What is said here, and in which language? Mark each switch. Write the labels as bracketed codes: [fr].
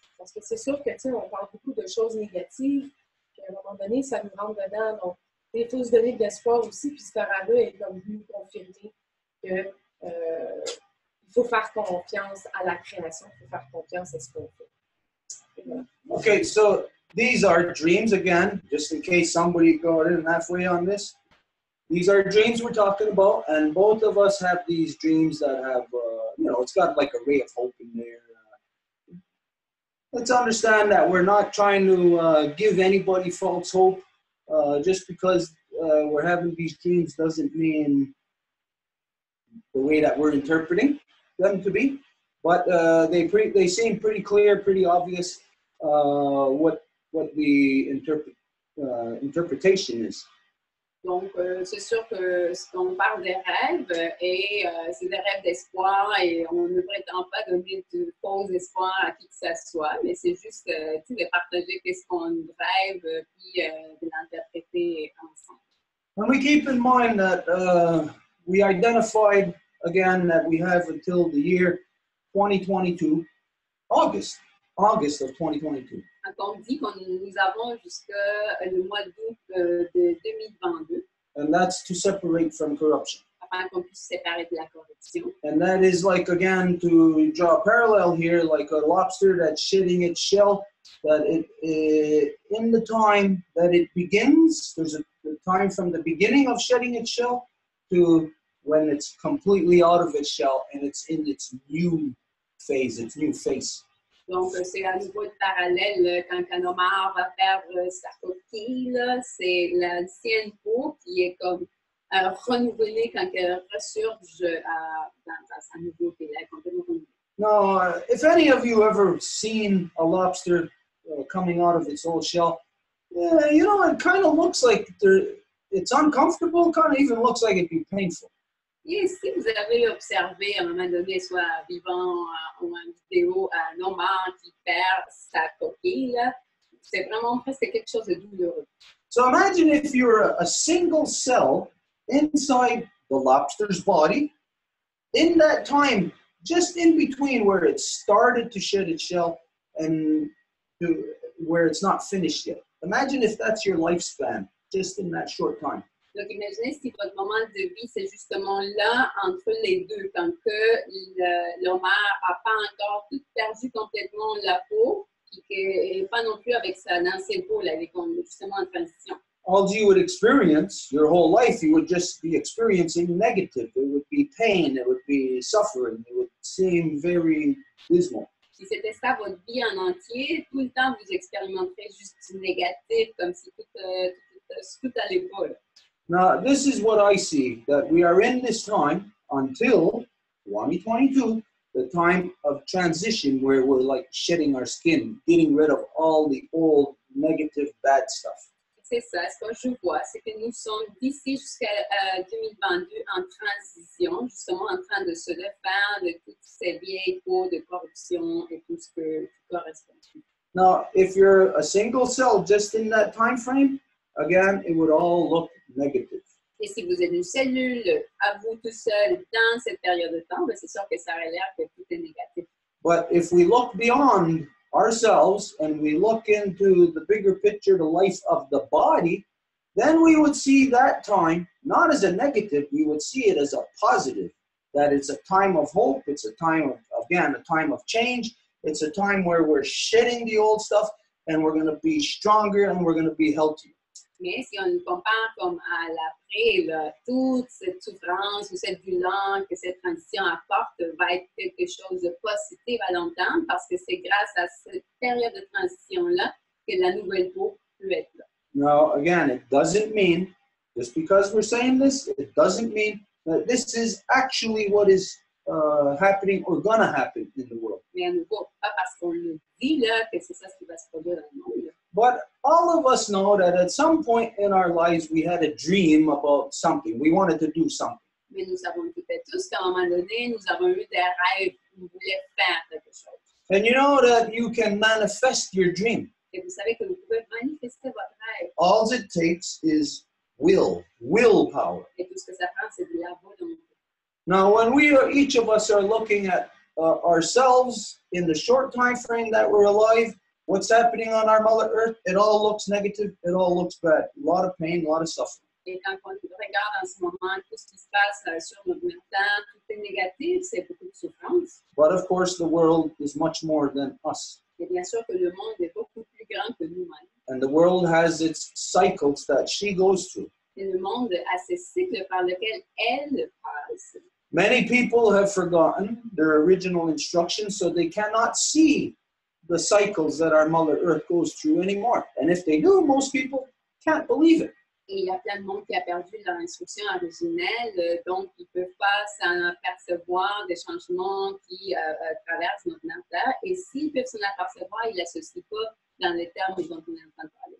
[fr] Parce que c'est sûr que, tu sais, on parle beaucoup de choses négatives, puis à un moment donné, ça nous rentre dedans. Donc, il faut se donner de l'espoir aussi, puis ce rêve-là est comme venu confirmer qu'il faut faire confiance à la création, il faut faire confiance à ce qu'on fait. Voilà. [en] Okay, so these are dreams again, just in case somebody got in halfway on this. These are dreams we're talking about, and both of us have these dreams that have, it's got like a ray of hope in there. Let's understand that we're not trying to give anybody false hope. Just because we're having these dreams doesn't mean the way that we're interpreting them to be. But they seem pretty clear, pretty obvious what the interpretation is. [fr] Donc, c'est sûr qu'on parle des rêves et c'est des rêves d'espoir et on ne prétend pas donner de faux espoirs à qui que ce soit, mais c'est juste de partager qu'est-ce qu'on rêve puis de l'interpréter ensemble. [en] And we keep in mind that we identified again that we have until the year 2022, August of 2022. [fr] Donc, on dit que nous avons jusqu'au mois d'août de 2022. [en] And that's to separate from corruption. [fr] Afin qu'on puisse se séparer de la corruption. [en] And that is like, again, to draw a parallel here, like a lobster that's shedding its shell, that in the time that it begins, there's a time from the beginning of shedding its shell to when it's completely out of its shell and it's in its new phase, its new face. [fr] Donc, c'est à nouveau le parallèle quand un homard va perdre sa coquille, c'est l'ancienne peau qui est comme renouvelée, quand elle ressurge dans sa nouveauté, elle est complètement renouvelée. [en] Now, if any of you ever seen a lobster coming out of its old shell, you know, it kind of looks like it's uncomfortable, kind of even looks like it'd be painful. [fr] Et si vous avez observé à un moment donné, soit vivant ou en vidéo, un homard qui perd sa coquille, c'est vraiment presque quelque chose de douloureux. [en] So imagine if you're a single cell inside the lobster's body. In that time, just in between where it started to shed its shell and where it's not finished yet. Imagine if that's your lifespan, just in that short time. [fr] Donc, imaginez si votre moment de vie, c'est justement là, entre les deux, quand que l'homard n'a pas encore tout perdu complètement la peau, et pas non plus avec dans ses peaux, là, elle est justement en transition. [en] All you would experience your whole life, you would just be experiencing negative. It would be pain, it would be suffering, it would seem very dismal. [fr] Si c'était ça votre vie en entier, tout le temps vous expérimenterez juste du négatif, comme si tout allait pas. [en] Now, this is what I see, that we are in this time until 2022, the time of transition where we're like shedding our skin, getting rid of all the old negative bad stuff. [fr] C'est ça, ce que je vois, c'est que nous sommes d'ici jusqu'à 2022 en transition, justement en train de se refaire de toutes ces vieilles peaux de corruption et tout ce qui correspond. [en] Now, if you're a single cell just in that time frame, again, it would all look negative. [fr] Et si vous êtes une cellule à vous tout seul dans cette période de temps, c'est sûr que ça aurait l'air que tout est négatif. [en] But if we look beyond ourselves and we look into the bigger picture, the life of the body, then we would see that time not as a negative, we would see it as a positive, that it's a time of hope, it's a time of, again, a time of change, it's a time where we're shedding the old stuff and we're going to be stronger and we're going to be healthier. [fr] Mais si on compare comme à l'après, toute cette souffrance ou cette douleur que cette transition apporte va être quelque chose de positif à long terme parce que c'est grâce à cette période de transition-là que la nouvelle peau peut être là. [en] Now, again, it doesn't mean, just because we're saying this, it doesn't mean that this is actually what is happening or going to happen in the world. [fr] Mais à nouveau, pas parce qu'on le dit là que c'est ça ce qui va se produire dans le monde. [en] But all of us know that at some point in our lives, we had a dream about something. We wanted to do something. [fr] Mais nous savons peut-être tous qu'à un moment donné, nous avons eu des rêves, nous voulions faire quelque chose. [en] And you know that you can manifest your dream. [fr] Et vous savez que vous pouvez manifester votre rêve. [en] All it takes is willpower. [fr] Et tout ce que ça prend, c'est de la volonté. [en] Now, when each of us are looking at ourselves in the short time frame that we're alive, what's happening on our Mother Earth, it all looks negative, it all looks bad. A lot of pain, a lot of suffering. [fr] Et quand on regarde en ce moment tout ce qui se passe sur notre temps, tout est négatif, c'est beaucoup de souffrance. [en] But of course, the world is much more than us. [fr] Et bien sûr que le monde est beaucoup plus grand que nous-mêmes. [en] And the world has its cycles that she goes through. [fr] Et le monde a ses cycles par lesquels elle passe. [en] Many people have forgotten their original instructions, so they cannot see the cycles that our Mother Earth goes through anymore. And if they do, most people can't believe it. [fr] Et il y a plein de monde qui a perdu leur instruction originelle, donc ils ne peuvent pas s'en apercevoir des changements qui traversent notre terre. Et s'ils peuvent s'en apercevoir, ils ne l'associent pas dans les termes dont on est en train de parler.